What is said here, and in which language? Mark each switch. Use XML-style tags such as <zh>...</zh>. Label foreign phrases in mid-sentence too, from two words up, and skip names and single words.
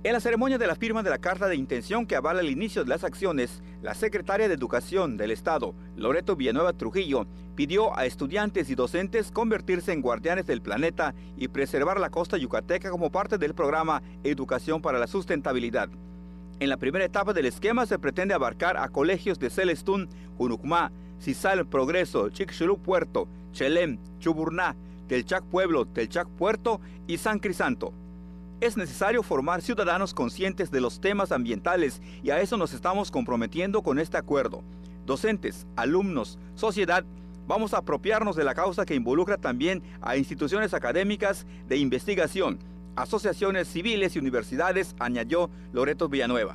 <es>En la ceremonia de la firma de la carta de intención que avala el inicio de las acciones, la secretaria de Educación del Estado, Loreto Villanueva Trujillo, pidió a estudiantes y docentes convertirse en guardianes del planeta y preservar la costa yucateca como parte del programa Educación para la Sustentabilidad. En la primera etapa del esquema se pretende abarcar a colegios de Celestún, Junucmá, Cisal Progreso, Chicxulub Puerto, Chelem, Chuburná, Telchac Pueblo, Telchac Puerto y San Crisanto. Es necesario formar ciudadanos conscientes de los temas ambientales y a eso nos estamos comprometiendo con este acuerdo. Docentes, alumnos, sociedad, vamos a apropiarnos de la causa que involucra también a instituciones académicas de investigación, asociaciones civiles y universidades, añadió Loreto Villanueva.</es>